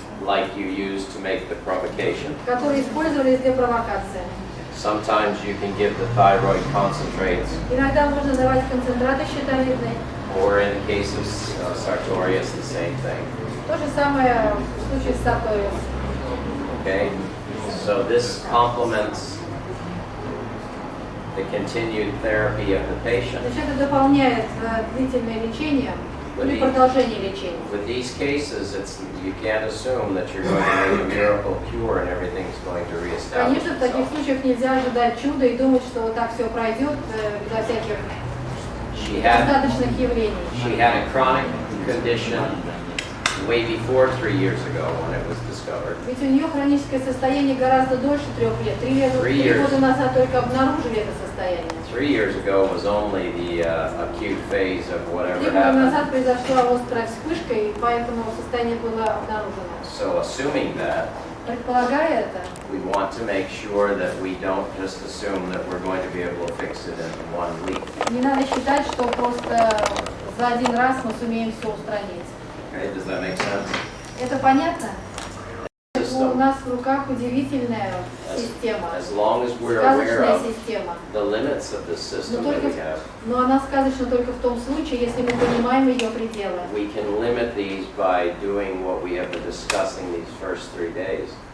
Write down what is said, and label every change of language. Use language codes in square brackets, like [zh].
[en] like you use to make the provocation. [ru] которые использовались для провокации. [en] Sometimes you can give the thyroid concentrates, [ru] Иногда можно давать концентраты щитовидной. [en] or in the case of sartorius, the same thing. [ru] То же самое в случае с сарториус. [en] Okay? So this complements the continued therapy of the patient. [ru] Значит, это дополняет длительное лечение. или продолжение лечения. [en] With these cases, you can't assume that you're going to make a miracle cure and everything's going to reestablish [ru] Конечно, в таких [en] itself. [ru] случаях нельзя ожидать чуда и думать, что вот так все пройдет безо всяких достаточных явлений. [en] She had a chronic condition way before 3 years ago when it was discovered. [ru] Ведь у нее хроническое состояние гораздо дольше 3 лет. 3 года назад только обнаружили это состояние. [en] 3 years ago was only the acute phase of [ru] 3 [en] whatever [ru] года [en] happened. [ru] назад произошла острая вспышка, и поэтому состояние было обнаружено. [en] So assuming that, [ru] Предполагая это, [en] we want to make sure that we don't just assume that we're going to be able to fix it in 1 week. [ru] не надо считать, что просто за один раз мы сумеем все устранить. [en] Okay, does that make sense? [ru] Это понятно? У [en] System. [ru] нас в руках удивительная система, [en] As long as we're aware [ru] сказочная [en] of [ru] система. [en] the limits of the system that we have, [ru] Но она сказочна только в том случае, если мы понимаем ее пределы. [en] we can limit these by doing what we have been discussing these first 3 days.